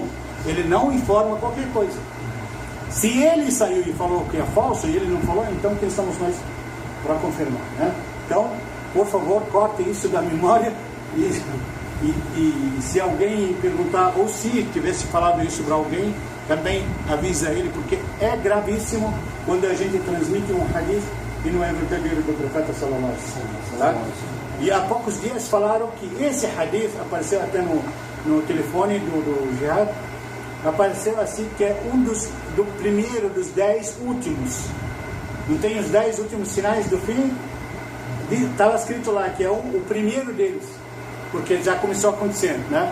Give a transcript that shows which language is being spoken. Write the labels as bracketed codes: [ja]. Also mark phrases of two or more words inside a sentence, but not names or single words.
[pt] Ele não informa qualquer coisa. Se ele saiu e falou que é falso e ele não falou, então quem somos nós para confirmar, né? Então, por favor, corte isso da memória e se alguém perguntar, ou se tivesse falado isso para alguém, também avisa ele, porque é gravíssimo quando a gente transmite um hadith e não é verdadeiro do profeta [ar] صلى الله عليه وسلم, [pt] tá? E há poucos dias falaram que esse hadith apareceu até no telefone do Jihad, apareceu assim que é do primeiro dos 10 últimos. Não tem os 10 últimos sinais do fim? Estava escrito lá que é o primeiro deles, porque já começou a acontecer, né?